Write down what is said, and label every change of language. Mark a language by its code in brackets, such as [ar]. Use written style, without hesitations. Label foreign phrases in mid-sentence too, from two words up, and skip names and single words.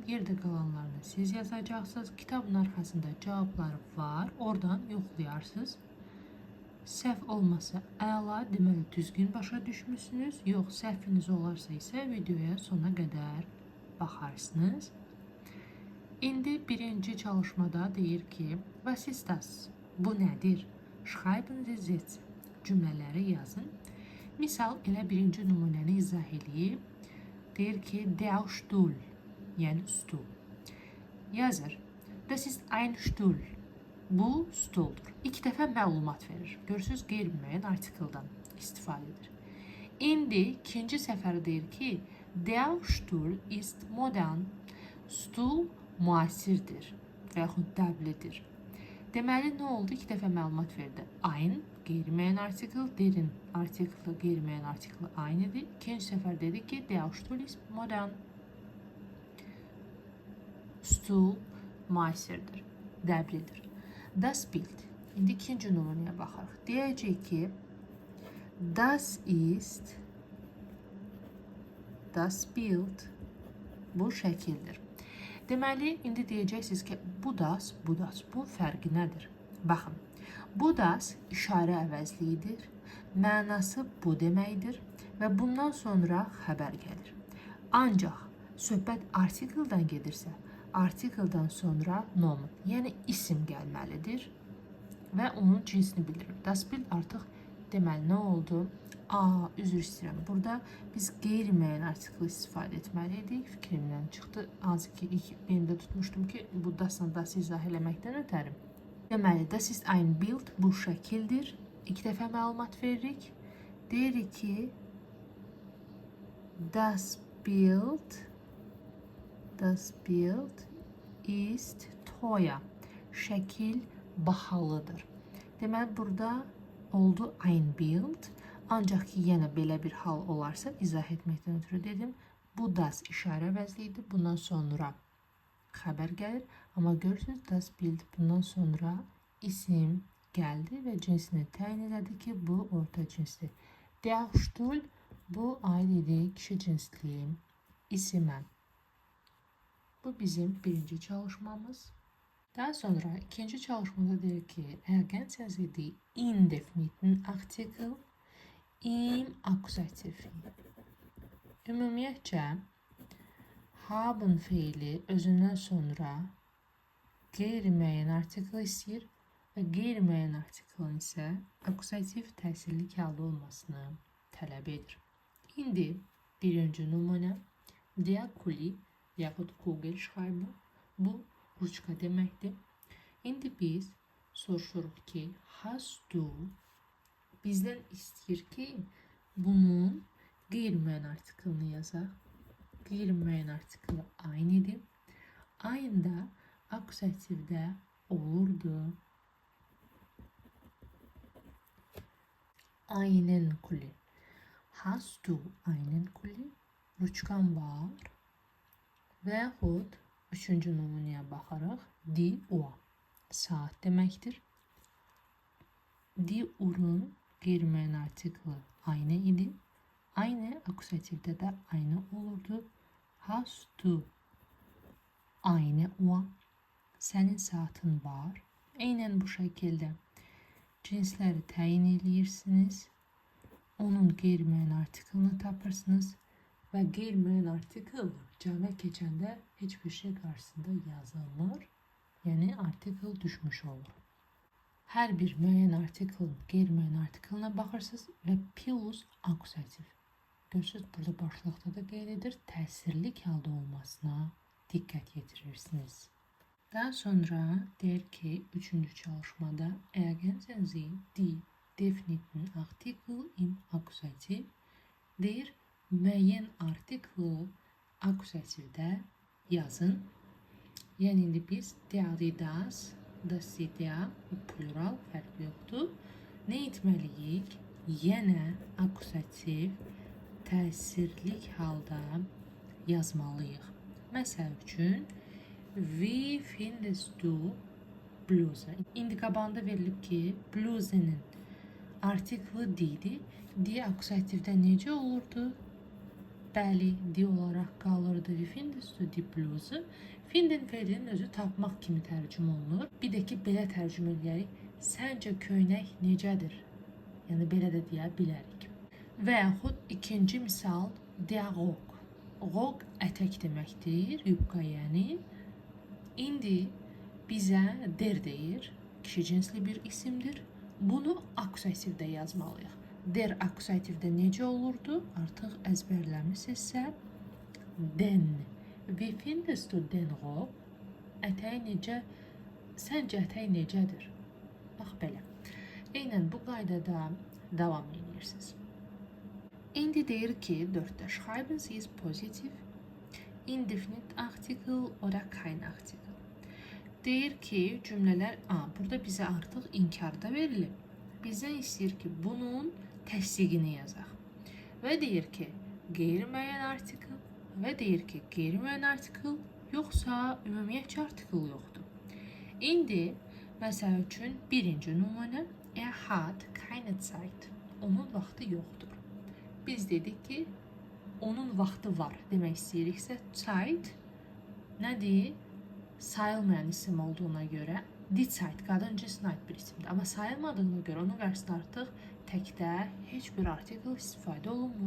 [az] Yerdə qalanlarını siz yazacaqsınız. Kitabın arxasında cavabları var. Oradan yoxlayarsınız. Səhv olmasa əla, deməli düzgün başa düşmüsünüz. Yox, səhviniz olarsa isə videoya sona qədər baxarsınız. İndi birinci çalışmada deyir ki, [de] was ist das? [az] Bu nədir? [de] Schreiben Sie Sätze. [az] Cümlələri yazın. Misal elə birinci nümunəni izah eləyib. Deyir ki, [de] der Stuhl, [az] yəni stul. Yazır, [de] das ist ein Stuhl. [az] Bu stuldur. İki dəfə məlumat verir. Görürsünüz, qeyri-müəyyən artikeldən istifadə edir. İndi ikinci səfər deyir ki, [de] der Stuhl ist modern. [az] Stul müasirdir və yaxud dəblidir. Deməli, nə oldu? İki dəfə məlumat verdi. Ein, qeyri-müəyyən artikel, derin artikel, qeyri-müəyyən artikel aynıdır. İkinci səfər dedi ki, [de] der Stuhl ist modern. [az] Stul müasirdir, dəblidir. [de] Das Bild. [az] İndi ikinci nümunəyə baxarıq. Deyəcək ki, [de] das ist, das Bild [az] bu şəkildir. Deməli, indi deyəcəksiniz ki, bu das, bu fərqi nədir? Baxın, bu das işarə əvəzliyidir, mənası bu deməkdir və bundan sonra xəbər gəlir. Ancaq söhbət artikeldən gedirsə, artikeldən sonra nomen, yəni isim gəlməlidir və onun cinsini bildirir. [de] Das Bild [az] artıq deməli nə oldu? Üzr istəyirəm. Burada biz qeyri-müəyyən artikel istifadə etməliydik. Fikrimdən çıxdı. Azı ki, ilk beynimdə tutmuşdum ki, bu dasla dası izah eləməkdən ötəri. Deməli, [de] das ist ein Bild, [az] bu şəkildir. 2 dəfə məlumat veririk. Deyirik ki, [de] das Bild ist teuer. [az] Şəkil bahalıdır. Deməli, burada oldu [de] ein Bild. [az] Ancaq ki, yenə belə bir hal olarsa, izah etməkdən ötürü dedim. Bu das işarə əvəzliyidir. Bundan sonra xəbər gəlir. Amma görürsünüz, [de] das Bild [az] bundan sonra isim gəldi və cinsini təyin elədi ki, bu orta cinsdir. [de] Der Stuhl, [az] bu aid idi kişi cinsli isimə. Bu bizim birinci çalışmamız. Daha sonra ikinci çalışmada deyir ki, [de] ergänzen Sie die indefiniten Artikel im Akkusativ. [az] Ümumiyyətcə, haben feili özündən sonra qeyri-müəyyən artikel istəyir və qeyri-müəyyən artikelin isə akkusativ təsirli halda olmasını tələb edir. İndi birinci nümunə [de] der Kuli [az] yaxud Kugelschreiber, bu ruçka deməkdir. İndi biz soruşuruq ki, [de] hast du [az] bizdən istəyir ki, bunun qeyri-müəyyən artikelini yazaq. Qeyri-müəyyən artikeli aynıdır. Aynı akkusativdə olurdu. [de] Einen Kuli. Hast du einen Kuli? [az] Ruçkan var. Və yaxud üçüncü nümunəyə baxaraq [de] die Uhr. [az] Saat deməkdir. [de] Die Uhr'un [az] qeyri-müəyyən artikeli aynı idi. Aynı akkusativdə də aynı olurdu. [de] Hast du eine Uhr? [az] Sənin saatın var. Eynən bu şəkildə cinsləri təyin edirsiniz. Onun qeyri-müəyyən artikelini tapırsınız və qeyri-müəyyən artikel cəmə keçəndə heç bir şey qarşısında yazılmır. Yəni artikel düşmüş olur. Hər bir müəyyən artikelin qeyri-müəyyən artikelinə baxırsınız və plus akkusativ. Görürsünüz, burada başlıqda da qeyd edir, təsirli halda olmasına diqqət yetirirsiniz. Daha sonra deyir ki, üçüncü çalışmada [de] ergänzen Sie die definiten Artikel im Akkusativ [az] deyir, müəyyən artikeli akkusativdə yazın. Yəni indi biz [de] der, das, der, [az] plural fərqi yoxdur. Nə etməliyik? Yenə akkusativ təsirli halda yazmalıyıq. Məsəl üçün, [de] wie findest du Bluse? [az] İndi qabağında verilib ki, bluzenin artikeli di-dir. Di akkusativdə necə olurdu? Bəli, di olaraq qalırdı. [de] Wie findest du die Bluse? [az] Finden feilinin özü tapmaq kimi tərcümə olunur. Bir də ki, belə tərcümə edərik. Səncə köynək necədir? Yəni, belə də deyə bilərik. Və yaxud ikinci misal, [de] der Rock. [az] Rock ətək deməkdir, yubka yəni. İndi bizə der deyir, kişi cinsli bir isimdir. Bunu akkusativdə yazmalıyıq. Der akkusativdə necə olurdu? Artıq əzbərləmisinizsə, [de] den. Wie findest du den Rock? [az] Ətək necə? Səncə ətək necədir? Bax belə. Eynən bu qaydada davam edirsiniz. İndi deyir ki, 4-də [de] schreiben Sie ist positiv, indefinite artikel oder kein artikel. [az] Deyir ki, cümlələr, burada bizə artıq inkarda verilib. Bizdən istəyir ki, bunun təsdiqini yazaq. Və deyir ki, qeyri-müəyyən artikel və deyir ki, qeyri-müəyyən artikel yoxsa ümumiyyətcə artikel yoxdur. İndi, məsəl üçün, birinci nümunə, [de] hat keine Zeit. [az] Onun vaxtı yoxdur. Biz dedik ki, onun vaxtı var demək istəyiriksə, Zeit nədir? Sayılmayan isim olduğuna görə [de] die Zeit [az] qadın cinsinə aid bir isimdir. Amma sayılmadığına görə onun qarşısında artıq təkdə heç bir artikel istifadə olunmur.